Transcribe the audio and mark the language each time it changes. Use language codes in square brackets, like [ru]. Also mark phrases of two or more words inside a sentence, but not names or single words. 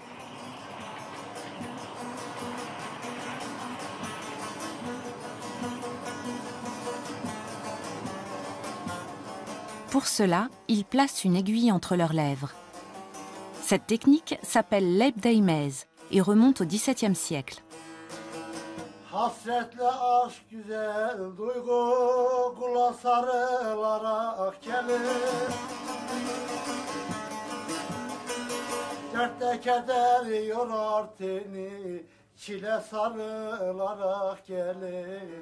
[fr] Pour cela, ils placent une aiguille entre leurs lèvres. Cette technique s'appelle l'ebdeymez et remonte au XVIIe siècle. [tr] Hasretle aşk güzel duygu kula sarılarak gelir. Dertte keder yorar teni çile sarılarak gelir.